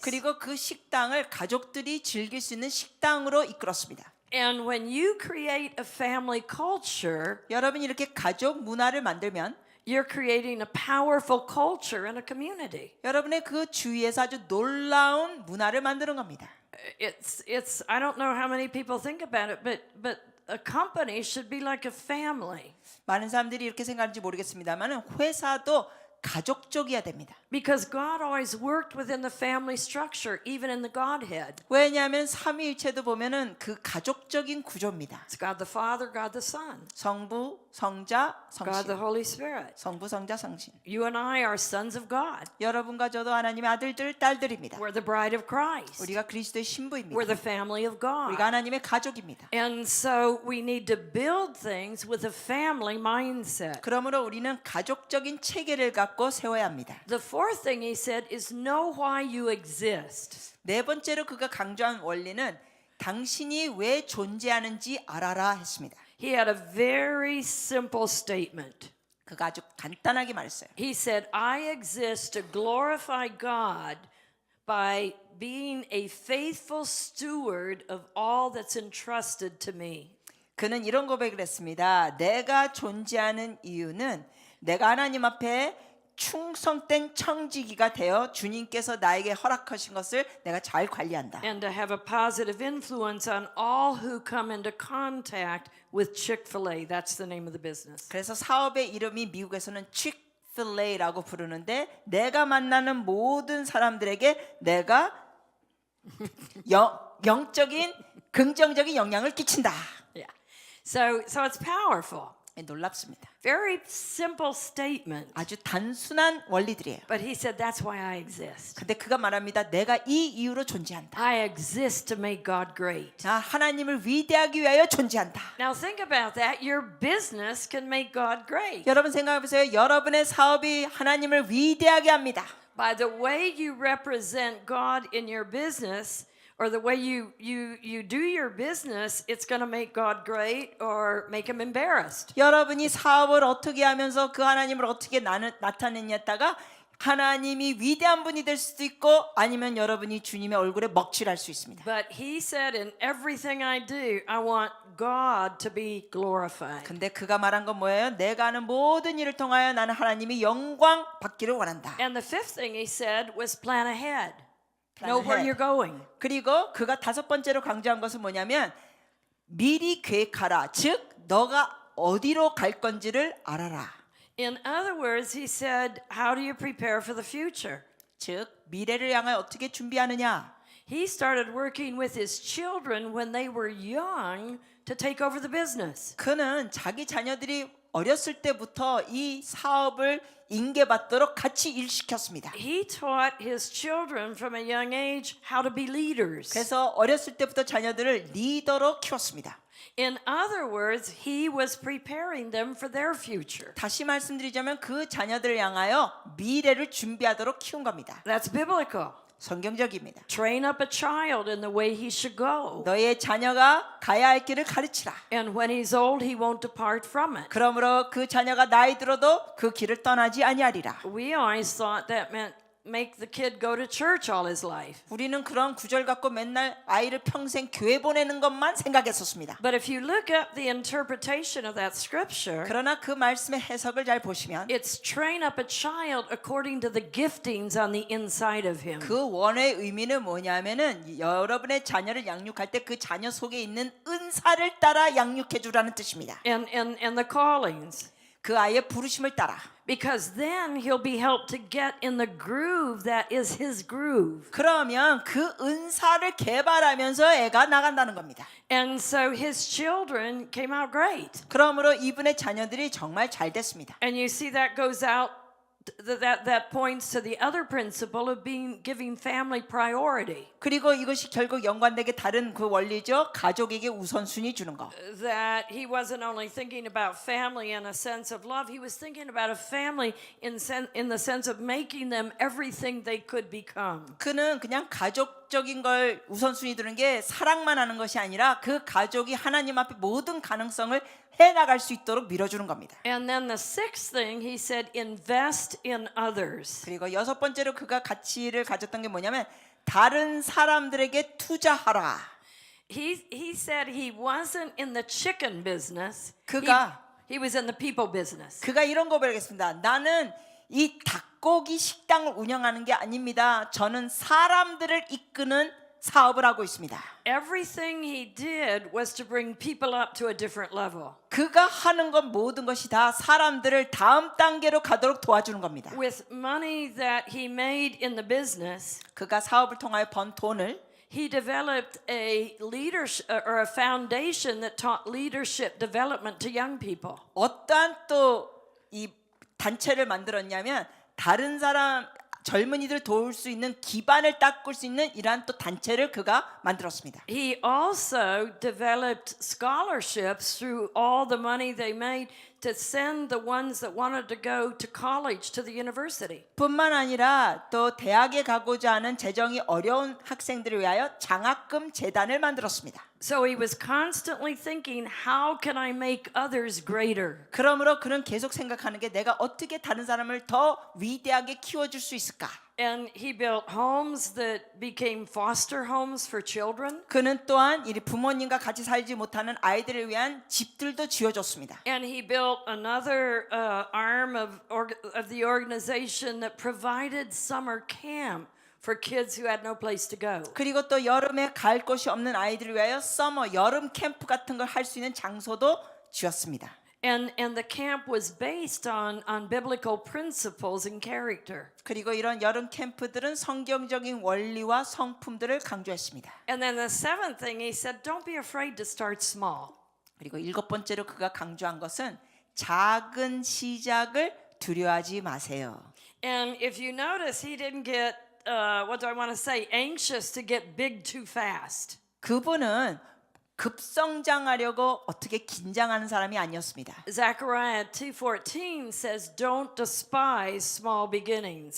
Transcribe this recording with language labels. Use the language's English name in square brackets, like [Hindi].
[Korean] 그리고 그 식당을 가족들이 즐길 수 있는 식당으로 이끌었습니다. [English] And when you create a family culture, [Korean] 여러분이 이렇게 가족 문화를 만들면 [English] you're creating a powerful culture in a community. [Korean] 여러분의 그 주위에서 아주 놀라운 문화를 만드는 겁니다. [English] It's I don't know how many people think about it, but a company should be like a family. [Korean] 많은 사람들이 이렇게 생각하는지 모르겠습니다만 회사도 가족적이어야 됩니다. [English] Because God always worked within the family structure, even in the Godhead. [Korean] 왜냐하면 삼위일체도 보면은 그 가족적인 구조입니다. [English] It's God the Father, God the Son, [Korean] 성부, 성자, [English] God the [Korean] 성신. [English] Holy Spirit. [Korean] 성부, 성자, 성신. [English] You and I are sons of God. [Korean] 여러분과 저도 하나님의 아들들, 딸들입니다. [English] We're the bride of Christ. [Korean] 우리가 그리스도의 신부입니다. [English] We're the family of God. [Korean] 우리가 하나님의 가족입니다. [English] And so we need to build things with a family mindset. [Korean] 그러므로 우리는 가족적인 체계를 갖고 세워야 합니다. [English] The fourth thing he said is know why you exist. [Korean] 네 번째로 그가 강조한 원리는 당신이 왜 존재하는지 알아라 했습니다. [English] He had a very simple statement. [Korean] 그가 아주 간단하게 말했어요. [English] He said, I exist to glorify God by being a faithful steward of all that's entrusted to me. [Korean] 그는 이런 고백을 했습니다. 내가 존재하는 이유는 내가 하나님 앞에 충성된 청지기가 되어 주님께서 나에게 허락하신 것을 내가 잘 관리한다. [English] And to have a positive influence on all who come into contact with Chick-fil-A. That's the name of the business. [Korean] 그래서 사업의 이름이 미국에서는 Chick-fil-A라고 부르는데 내가 만나는 모든 사람들에게 내가 영적인 긍정적인 영향을 끼친다. [English] Yeah. So it's powerful. [Korean] 놀랍습니다. [English] Very simple statement. [Korean] 아주 단순한 원리들이에요. [English] But he said that's why I exist. [Korean] 근데 그가 말합니다. 내가 이 이유로 존재한다. [English] I exist to make God great. [Korean] 나 하나님을 위대하기 위하여 존재한다. [English] Now think about that. Your business can make God great. [Korean] 여러분 생각해 보세요. 여러분의 사업이 하나님을 위대하게 합니다. [English] By the way you represent God in your business, or the way you do your business, it's going to make God great or make him embarrassed. [Korean] 여러분이 사업을 어떻게 하면서 그 하나님을 어떻게 나타내냐다가 하나님이 위대한 분이 될 수도 있고 아니면 여러분이 주님의 얼굴에 먹칠할 수 있습니다. [English] But he said, in everything I do, I want God to be glorified. [Korean] 근데 그가 말한 건 뭐예요? 내가 하는 모든 일을 통하여 나는 하나님이 영광 받기를 원한다. [English] And the fifth thing he said was plan ahead. Plan Know where ahead. you're going. [Korean] 그리고 그가 다섯 번째로 강조한 것은 뭐냐면 미리 계획하라. 즉 너가 어디로 갈 건지를 알아라. [English] In other words, he said, how do you prepare for the future? [Korean] 즉 미래를 향하여 어떻게 준비하느냐. [English] He started working with his children when they were young to take over the business. [Korean] 그는 자기 자녀들이 어렸을 때부터 이 사업을 인계받도록 같이 일시켰습니다. [English] He taught his children from a young age how to be leaders. [Korean] 그래서 어렸을 때부터 자녀들을 리더로 키웠습니다. [English] In other words, he was preparing them for their future. [Korean] 다시 말씀드리자면 그 자녀들을 향하여 미래를 준비하도록 키운 겁니다. [English] That's biblical. [Korean] 성경적입니다. [English] Train up a child in the way he should go. [Korean] 너의 자녀가 가야 할 길을 가르치라. [English] And when he's old, he won't depart from it. [Korean] 그러므로 그 자녀가 나이 들어도 그 길을 떠나지 아니하리라. [English] We always thought that meant make the kid go to church all his life. [Korean] 우리는 그런 구절 갖고 맨날 아이를 평생 교회 보내는 것만 생각했었습니다. [English] But if you look up the interpretation of that scripture, [Korean] 그러나 그 말씀의 해석을 잘 보시면 [English] it's train up a child according to the giftings on the inside of him. [Korean] 그 원의 의미는 뭐냐면은 여러분의 자녀를 양육할 때 그 자녀 속에 있는 은사를 따라 양육해 주라는 뜻입니다. [English] And the callings. [Korean] 그 아이의 부르심을 따라. [English] Because then he'll be helped to get in the groove that is his groove. [Korean] 그러면 그 은사를 개발하면서 애가 나간다는 겁니다. [English] And so his children came out great. [Korean] 그러므로 이분의 자녀들이 정말 잘 됐습니다. [English] And you see that goes out that points to the other principle of giving family priority. [Korean] 그리고 이것이 결국 연관되게 다른 그 원리죠. 가족에게 우선순위 주는 거. [English] That he wasn't only thinking about family in a sense of love, he was thinking about a family in the sense of making them everything they could become. [Korean] 그는 그냥 가족적인 걸 우선순위 두는 게 사랑만 하는 것이 아니라 그 가족이 하나님 앞에 모든 가능성을 해나갈 수 있도록 밀어주는 겁니다. [English] And then the sixth thing, he said, invest in others. [Korean] 그리고 여섯 번째로 그가 가치를 가졌던 게 뭐냐면 다른 사람들에게 투자하라. [English] He said he wasn't in the chicken business. [Korean] 그가 [English] He was in the people business. [Korean] 그가 이런 거 배우겠습니다. 나는 이 닭고기 식당을 운영하는 게 아닙니다. 저는 사람들을 이끄는 사업을 하고 있습니다. [English] Everything he did was to bring people up to a different level. [Korean] 그가 하는 건 모든 것이 다 사람들을 다음 단계로 가도록 도와주는 겁니다. [English] With money that he made in the business, [Korean] 그가 사업을 통하여 번 돈을 [English] he developed a leadership or a foundation that taught leadership development to young people. [Korean] 어떠한 또 이 단체를 만들었냐면 다른 사람 젊은이들 도울 수 있는 기반을 닦을 수 있는 이러한 또 단체를 그가 만들었습니다. [English] He also developed scholarships through all the money they made to send the ones that wanted to go to college to the university. [Korean] 뿐만 아니라 또 대학에 가고자 하는 재정이 어려운 학생들을 위하여 장학금 재단을 만들었습니다. [English] So he was constantly thinking, how can I make others greater? [Korean] 그러므로 그는 계속 생각하는 게 내가 어떻게 다른 사람을 더 위대하게 키워줄 수 있을까? [English] And he built homes that became foster homes for children. [Korean] 그는 또한 이 부모님과 같이 살지 못하는 아이들을 위한 집들도 지어줬습니다. [English] And he built another arm of the organization that provided summer camp for kids who had no place to go. [Korean] 그리고 또 여름에 갈 곳이 없는 아이들을 위하여 서머 여름 캠프 같은 걸 할 수 있는 장소도 지었습니다. [English] And the camp was based on biblical principles and character. [Korean] 그리고 이런 여름 캠프들은 성경적인 원리와 성품들을 강조했습니다. [English] And then the seventh thing he said, don't be afraid to start small. [Korean] 그리고 일곱 번째로 그가 강조한 것은 작은 시작을 두려워하지 마세요. [English] And if you notice, he didn't get what do I want to say, anxious to get big too fast. [Korean] 그분은 급성장하려고 어떻게 긴장하는 사람이 아니었습니다. [English] Zechariah 2:14 says, "Don't despise small beginnings."